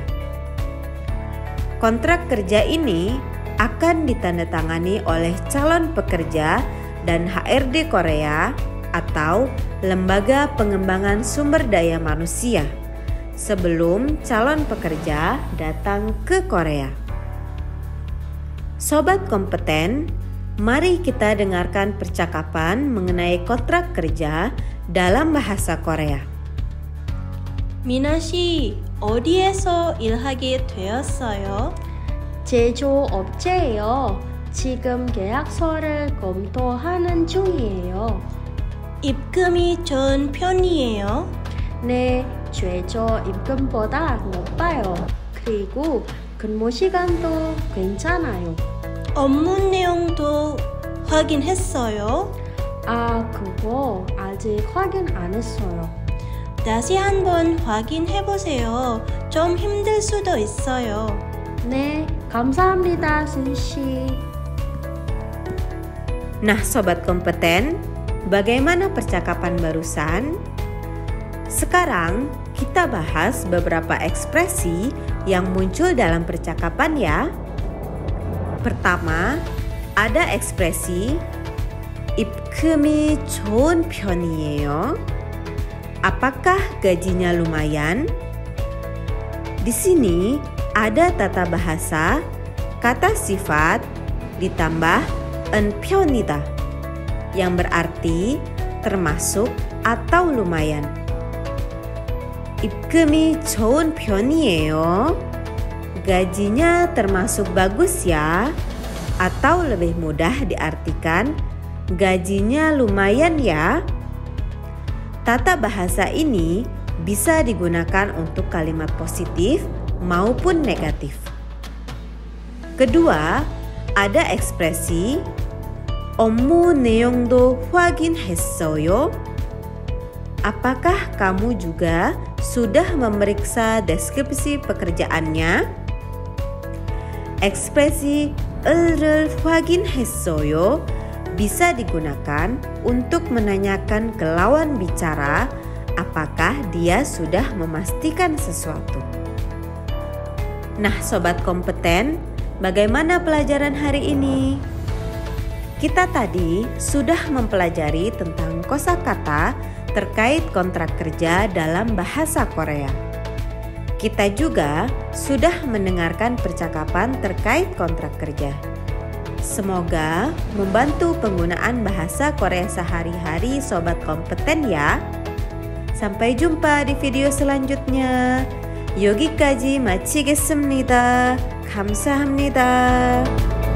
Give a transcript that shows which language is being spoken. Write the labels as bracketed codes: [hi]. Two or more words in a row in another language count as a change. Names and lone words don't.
[id] Kontrak kerja ini akan ditandatangani oleh calon pekerja dan HRD Korea atau Lembaga Pengembangan Sumber Daya Manusia sebelum calon pekerja datang ke Korea. Sobat kompeten, mari kita dengarkan percakapan mengenai kontrak kerja dalam bahasa Korea. [ko] 미나 씨, 어디에서 일하게 되었어요? 제조업체예요. 지금 계약서를 검토하는 중이에요. 입금이 좋은 편이에요? 네, 최저 임금보다 높아요. 그리고 근무 시간도 괜찮아요. 업무 내용도 확인했어요? 그거 아직 확인 안 했어요. 다시 한번 확인해보세요. 좀 힘들 수도 있어요. 네, 감사합니다, 순씨. [id] Nah, sobat kompeten, bagaimana percakapan barusan? Sekarang kita bahas beberapa ekspresi yang muncul dalam percakapan ya. Pertama, ada ekspresi [ko] 입금이 좋은 편이에요. [id] Apakah gajinya lumayan? Di sini ada tata bahasa, kata sifat ditambah en 편이다 yang berarti termasuk atau lumayan. [ko] 입금이 좋은 편이에요. [id] Gajinya termasuk bagus ya, atau lebih mudah diartikan gajinya lumayan ya. Tata bahasa ini bisa digunakan untuk kalimat positif maupun negatif. Kedua, ada ekspresi [ko] 업무 내용도 확인했어요. [id] Apakah kamu juga sudah memeriksa deskripsi pekerjaannya? Ekspresi [ko] 을을 확인했어요 [id] bisa digunakan untuk menanyakan ke lawan bicara apakah dia sudah memastikan sesuatu. Nah, sobat kompeten, bagaimana pelajaran hari ini? Kita tadi sudah mempelajari tentang kosakata terkait kontrak kerja dalam bahasa Korea. Kita juga sudah mendengarkan percakapan terkait kontrak kerja. Semoga membantu penggunaan bahasa Korea sehari-hari sobat kompeten ya. Sampai jumpa di video selanjutnya. [ko] 여기까지 마치겠습니다. 감사합니다.